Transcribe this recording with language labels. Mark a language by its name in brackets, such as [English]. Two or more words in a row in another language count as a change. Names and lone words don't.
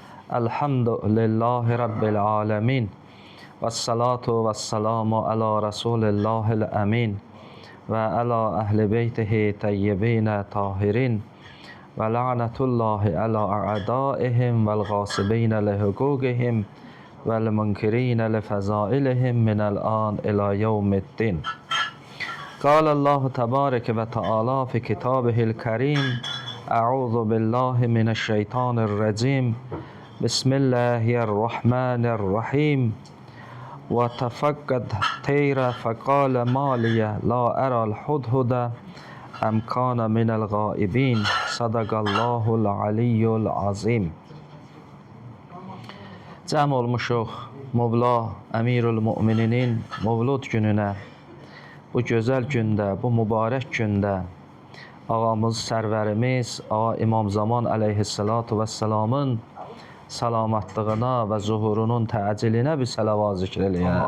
[Arabic] الحمد لله رب العالمين والصلاة والسلام على رسول الله الأمين. وعلى أهل بيته الطيبين الطاهرين. ولعنة الله على أعدائهم والغاصبين لحقوقهم والمنكرين لفضائلهم من الآن إلى يوم الدين. قال الله تبارك وتعالى في كتابه الكريم أعوذ بالله من الشيطان الرجيم بسم الله الرحمن الرحيم وتفقد الطير فقال ما لي لا أرى الهدهد أم كان من الغائبين صدق الله العلي العظيم. [Azerbaijani] Cəm olmuşuq Mövla Əmirül Mömininin Mövlud gününə. Bu gözəl gündə, bu mübarək gündə ağamız, sərvərimiz, ağa İmam Zaman [Arabic] عليه الصلاة والسلام [Azerbaijani] salamatlığına və zuhurunun təcilinə bir səlavat zikr eləyək.